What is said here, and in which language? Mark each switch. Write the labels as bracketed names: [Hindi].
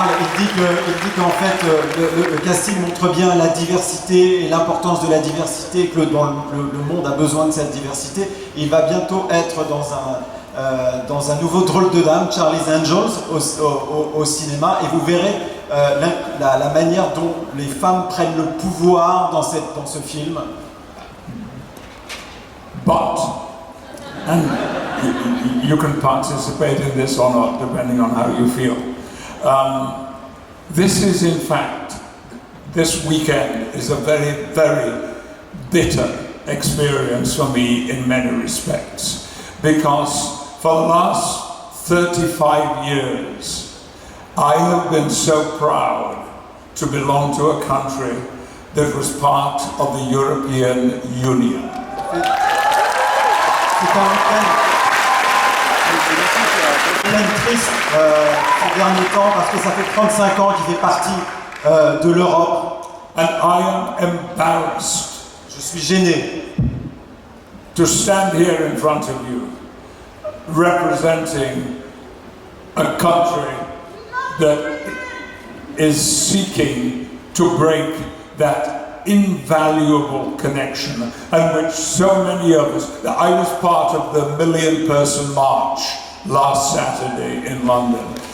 [French] il dit qu'en fait le casting montre bien la diversité et l'importance de la diversité, et que le monde a besoin de cette diversité. Il va bientôt être dans un nouveau drôle de dame, Charlie's Angels, au cinéma, et vous verrez la manière dont les femmes prennent le pouvoir dans ce film. [English] But, and you can participate in this or not, depending on how you feel. This is, in fact, this weekend is a very, very bitter experience for me in many respects, because for the last 35 years, I have been so proud to belong to a country that was part of the European Union. [French] C'est un triste ces derniers temps parce que ça fait 35 ans qu'il fait partie de l'Europe. [English] And I am embarrassed. [French] Je suis gêné [English] to stand here in front of you, representing a country that is seeking to break that invaluable connection, and which so many of us, I was part of the 1 million person march last Saturday in London.